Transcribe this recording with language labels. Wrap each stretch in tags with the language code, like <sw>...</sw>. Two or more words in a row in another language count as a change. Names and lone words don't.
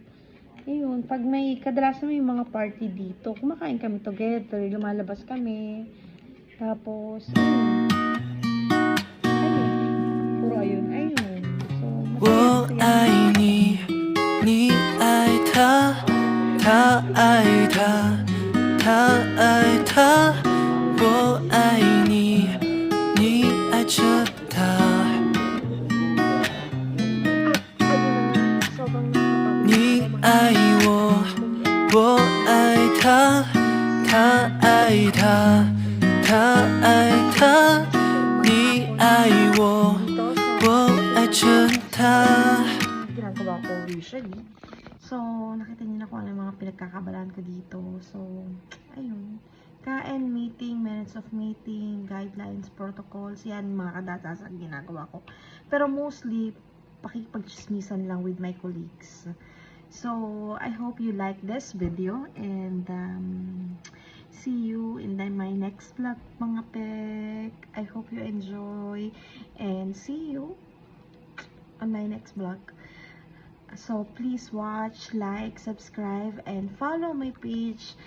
<tl>Ayun, pag kadalasan may mga party dito, kumakain kami together, lumalabas kami. Tapos, ayun. So, masaya sila.</tl> <zh>我爱你，你爱着他。你爱我，我爱他，他爱他，他爱他。你爱我，我爱着他。</zh> <tl>Ginagawa ko usually. So, nakita niyo na kung ano yung mga pinagkakabalaan ko dito. So, ayun. Kain,</tl> <en>meeting, minutes of meeting, guidelines, protocols,</en> <tl>yan, mga kadatas ang ginagawa ko. Pero mostly, pakikipag-chismisan lang</tl> <en>with my colleagues. So, I hope you like this video and see you in my next vlog,</en> <tl>mga pek.</tl> <en>I hope you enjoy and see you on my next vlog. So, please watch, like, subscribe, and follow my page.</en>